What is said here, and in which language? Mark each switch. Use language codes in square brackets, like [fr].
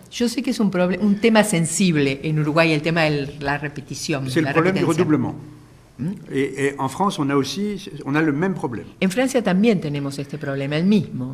[es] Yo sé que es un tema sensible en Uruguay, el tema de la repetición. [fr] C'est le problème du redoublement. Et en France, on a le même problème. [es] En Francia también tenemos este problema, el mismo.